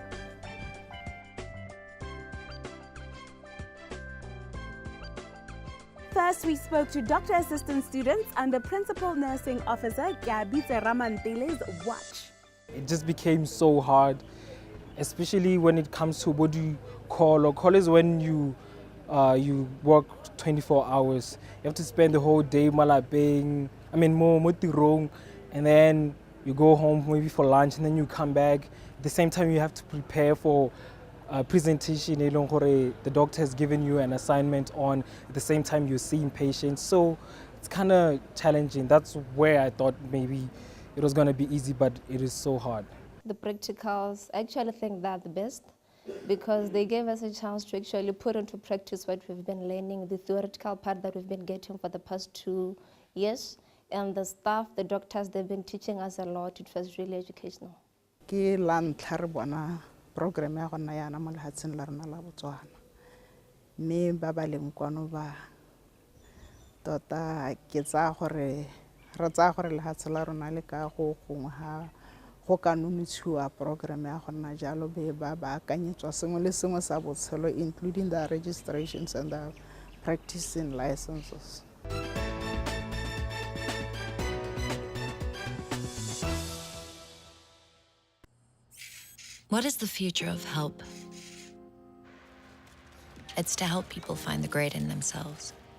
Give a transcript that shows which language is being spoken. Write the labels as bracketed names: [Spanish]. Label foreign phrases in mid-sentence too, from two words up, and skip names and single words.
[English] First, we spoke to doctor assistant students under Principal Nursing Officer Gabitse Ramantile's watch. It just became so hard, especially when it comes to what you call, or call is when you work 24 hours. You have to spend the whole day [Tswana] malapeng, mo tirong, [English] and then you go home maybe for lunch, and then you come back. At the same time, you have to prepare for a presentation. The doctor has given you an assignment on. At the same time, you're seeing patients. So it's kind of challenging. That's where I thought maybe it was going to be easy, but it is so hard. The practicals, I actually think they're the best because they gave us a chance to actually put into practice what we've been learning, the theoretical part that we've been getting for the past 2 years. And the staff, the doctors, they've been teaching us a lot. It was really educational. [Tswana] Ke la ntlha re bona program ya gona yana mo lehatsheng la rena la Botswana. Mme ba ba leng kwano ba tota ke tsa gore re tsa gore lehatshe la rona le ka go gongwe ha go ka nontshiwa program ya gona jalo be ba akanyetswa sengwe le sengwe sa botshelo, [English] including the registrations and the practicing licenses. What is the future of help? It's to help people find the great in themselves.